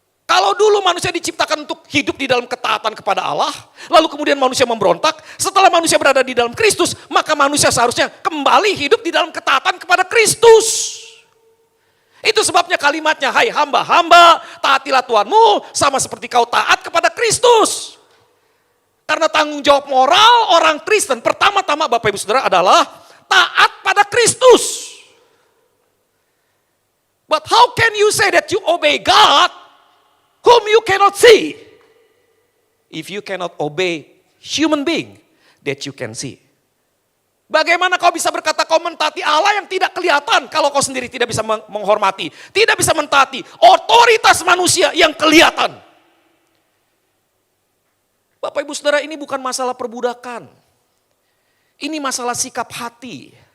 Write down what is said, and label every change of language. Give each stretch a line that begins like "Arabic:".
Indonesian: Kalau dulu manusia diciptakan untuk hidup di dalam ketaatan kepada Allah, lalu kemudian manusia memberontak, setelah manusia berada di dalam Kristus, maka manusia seharusnya kembali hidup di dalam ketaatan kepada Kristus. Itu sebabnya kalimatnya, hai hamba-hamba, taatilah Tuhanmu sama seperti kau taat kepada Kristus. Karena tanggung jawab moral orang Kristen pertama-tama Bapak Ibu Saudara adalah taat pada Kristus.
English: But how can you say that you obey God whom you cannot see, if you cannot obey human being that you can see?
Indonesian: Bagaimana kau bisa berkata kau mentaati Allah yang tidak kelihatan kalau kau sendiri tidak bisa menghormati, tidak bisa mentaati otoritas manusia yang kelihatan? Bapak Ibu Saudara, ini bukan masalah perbudakan. Ini masalah sikap hati.